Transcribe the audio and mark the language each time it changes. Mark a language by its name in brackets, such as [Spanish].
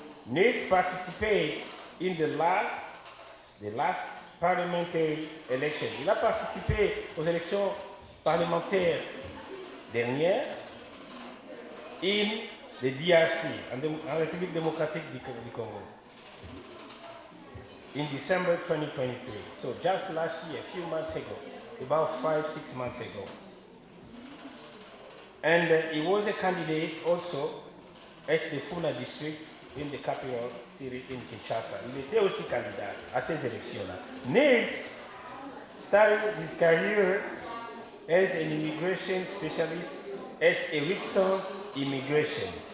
[English] Nilus participated in the last parliamentary election. [French] Il a participé aux élections parlementaires dernières [English] in the DRC, [French] en République démocratique du Congo, [English] in December 2023. So just last year, a few months ago, about 5-6 months ago. And he was a candidate also at the Funa district in the capital city in Kinshasa. [French] Il était aussi candidat à ces élections-là. [English] Nilus started his career as an immigration specialist at Erickson Immigration.